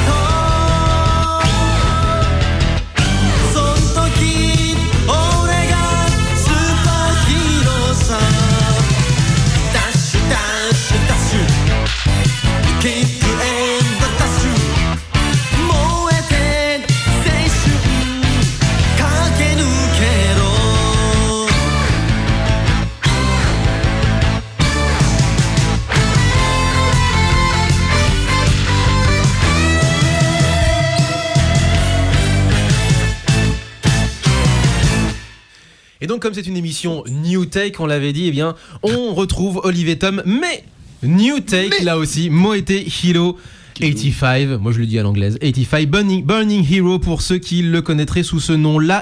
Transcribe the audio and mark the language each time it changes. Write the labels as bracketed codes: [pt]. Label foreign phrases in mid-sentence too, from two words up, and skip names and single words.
[ja] トそん時俺がスーパーヒーローさ [en] dash dash dash kick end dash [ja] 燃えて青春駆け抜けろ [fr] Et donc, comme c'est une émission New Take, on l'avait dit, eh bien, on retrouve Olivier Tom, mais New Take, là aussi, Moete Hiro 85, moi je le dis à l'anglaise, 85, Burning Hero pour ceux qui le connaîtraient sous ce nom-là.